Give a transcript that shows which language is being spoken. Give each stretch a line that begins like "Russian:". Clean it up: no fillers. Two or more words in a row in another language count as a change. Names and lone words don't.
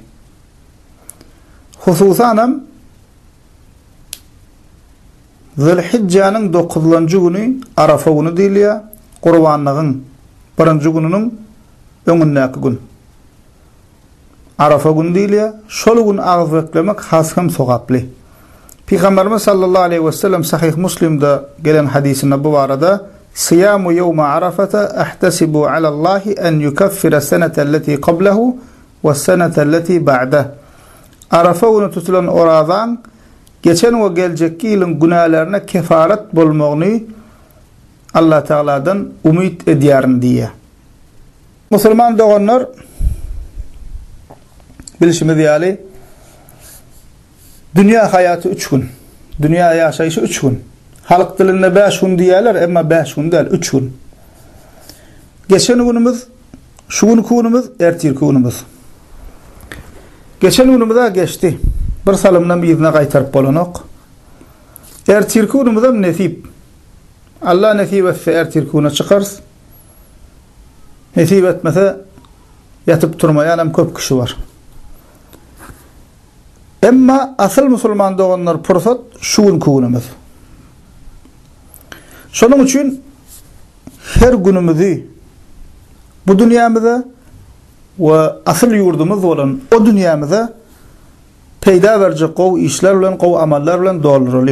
Turkmen: Hususanam Zilhicce'nin 9-njy güni Arafa güni diýilýär. Gurbanlygyň 1-nji gününiň öňündäki gün. Arafa günü diýilýär. Şol gün ağız beklemek has hem sowaply.
Arabic: Peygamberimiz صلى الله عليه وسلم
Turkmen: Sahih Müslim'de gelen hadisinde bu barada
Arabic: صيام يوم عرفة أحتسب على الله أن يكفر السنة التي قبله والسنة التي بعده.
Turkmen: Arafa günü tutulan oradan geçen ve gelecek ýylyň günahlarına kefaret bolmagyny Allah Taala'dan umid edýärin diýär. Musulman doganlar bilişimiz ýaly dünya hayatı 3 gün. Dünya yaşayışı 3 gün. Halk dilinde 5 gün diýerler, emma 5 gün değil, 3 gün. Geçen günümüz, şu günkü günümüz, ertirki günümüz. Geçen günümüz geçti. Bir salymdan bizne gaýtaryp bolanok. Ertirki günümüz hem nesip. Allah nesip etse ertirki güne çykars. Nesip etmese yatıp durmayan hem köp kişi var. Emma asıl musulman doganlar pursat şu günkü günümüz. Şonuň üçin her günümüzi bu dünýämizde we asıl ýurdumyz bolan o dünýämizde peýda berjek gowy işler bilen, gowy amallar bilen dolduraly.